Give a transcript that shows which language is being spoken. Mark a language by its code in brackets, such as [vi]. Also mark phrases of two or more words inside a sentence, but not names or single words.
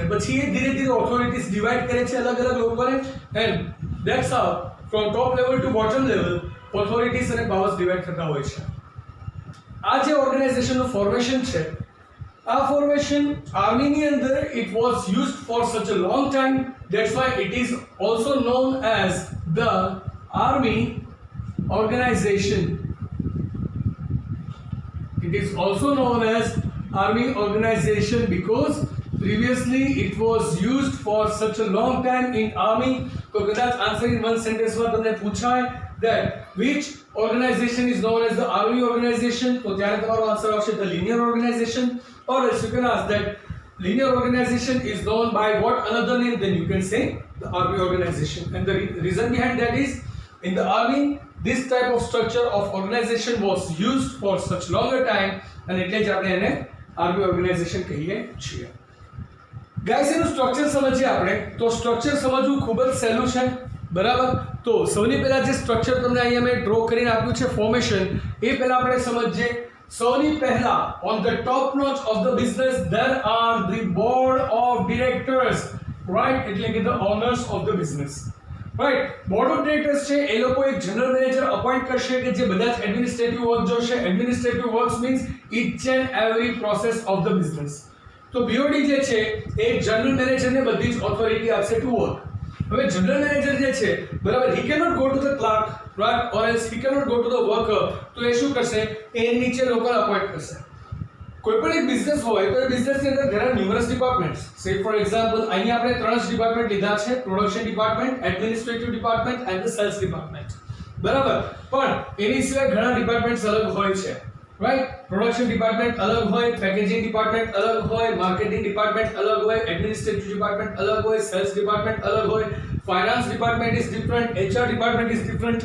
[gu] પછી એ ધીરે ધીરે [en] authorities divide [gu] કરે છે અલગ અલગ લોકોને, [en] and that's how from top level to bottom level authorities અને powers divide [gu] થતા હોય છે. આ જે ઓર્ગેનાઇઝેશનનું ફોર્મેશન છે, આ ફોર્મેશન આર્મીની અંદર [en] it was used for such a long time, that's why it is also known as the Army organization. It is also known as Army organization because previously it was used for such a long time in Army. So kadaach answer in one sentence [gu] માં તમને પૂછાય [en] that which organization is known as the Army organization, [gu] તો ત્યારે તમારો આન્સર આવશે [en] the linear organization, or else you can ask that linear organization is known by what another name, then you can say the Army organization. And the reason behind that is in the army this type of structure of organization was used for such longer time, and [gu] એટલે જ આપણે એને આર્મી ઓર્ગેનાઇઝેશન કહીએ છીએ. ગાઈસ, એનું સ્ટ્રક્ચર સમજીએ આપણે. તો સ્ટ્રક્ચર સમજવું ખૂબ જ સહેલું છે, બરાબર. તો સૌની પહેલા જે સ્ટ્રક્ચર તમને અહીંયા મેં ડ્રો કરીને આપ્યું છે ફોર્મેશન, એ પહેલા આપણે સમજીએ. સૌની પહેલા [en] on the top notch of the business there are the board of directors, right, [gu] એટલે કે [en] the owners of the business, રાઈટ. board of directors [gu] છે એ લોકો એક [en] general manager [gu] અપોઇન્ટ કરશે કે જે બધા જ [en] administrative work [gu] જોશે. [en] Administrative works means each and every process of the business. [gu] તો બીઓડી જે છે એ [en] general managerને [gu] બધી જ ઓથોરિટી આપશે [en] to work. હવે general manager [gu] જે છે, બરાબર, [en] he cannot go to the clerk, right, or else he cannot go to the worker. [gu] તો એ શું કરશે, એ નીચે લોકોને અપોઇન્ટ કરશે. કોઈ પણ એક બિઝનેસ હોય તો એ બિઝનેસની અંદર [en] there are numerous departments. Say for example [gu] અહીંયા આપણે ત્રણ જ ડિપાર્ટમેન્ટ લીધા છે, [en] production department, administrative department and the sales department, બરાબર. [gu] પણ એની સિવાય ઘણા ડિપાર્ટમેન્ટ્સ અલગ હોય છે, રાઈટ. [en] production department [gu] અલગ હોય, [en] packaging department [gu] અલગ હોય, [en] marketing department [gu] અલગ હોય, [en] administrative department [gu] અલગ હોય, [en] sales department [gu] અલગ હોય, [en] finance department is different, HR department is different.